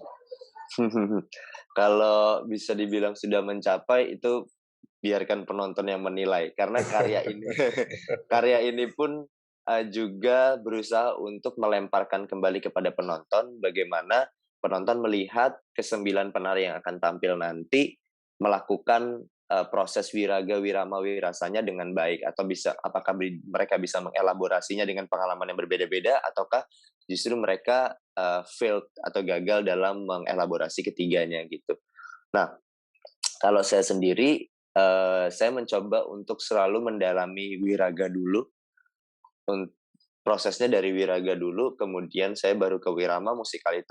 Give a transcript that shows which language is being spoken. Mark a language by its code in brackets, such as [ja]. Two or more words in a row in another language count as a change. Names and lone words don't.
[id] Kalau bisa dibilang sudah mencapai, itu biarkan penonton yang menilai. Karena karya ini pun juga berusaha untuk melemparkan kembali kepada penonton bagaimana penonton melihat ke-9 penari yang akan tampil nanti melakukan proses wiraga, wirama, wirasanya dengan baik, atau apakah mereka bisa mengelaborasinya dengan pengalaman yang berbeda-beda, ataukah justru mereka failed atau gagal dalam mengelaborasi ketiganya gitu. Nah, kalau saya sendiri, saya mencoba untuk selalu mendalami wiraga dulu, prosesnya dari wiraga dulu, kemudian saya baru ke wirama, musikalitas.